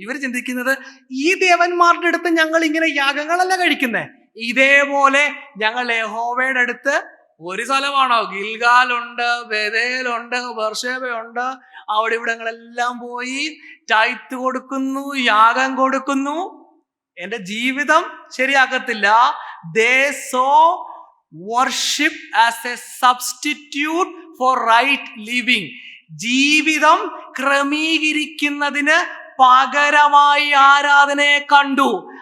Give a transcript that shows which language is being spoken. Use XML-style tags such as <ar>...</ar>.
<ml>ഇവർ ചിന്തിക്കുന്നത്, ഈ ദേവന്മാരുടെ അടുത്ത് ഞങ്ങൾ ഇങ്ങനെ യാഗങ്ങളല്ല കഴിക്കുന്നേ, ഇതേപോലെ ഞങ്ങൾ യഹോവയുടെ അടുത്ത് ഒരു സ്ഥലമാണോ? ഗിൽഗാലുണ്ട്, ബേഥേലുണ്ട്, ബർശേബയുണ്ട്, അവിടെ ഇവിടങ്ങളെല്ലാം പോയി ടൈത്ത് കൊടുക്കുന്നു, യാഗം കൊടുക്കുന്നു. എന്റെ ജീവിതം ശരിയാക്കത്തില്ല.</ml> <en>They saw worship as a substitute for right living.</en> <ml>ജീവിതം ക്രമീകരിക്കുന്നതിന് പകരമായി ആരാധനയെ കണ്ടു.</ml>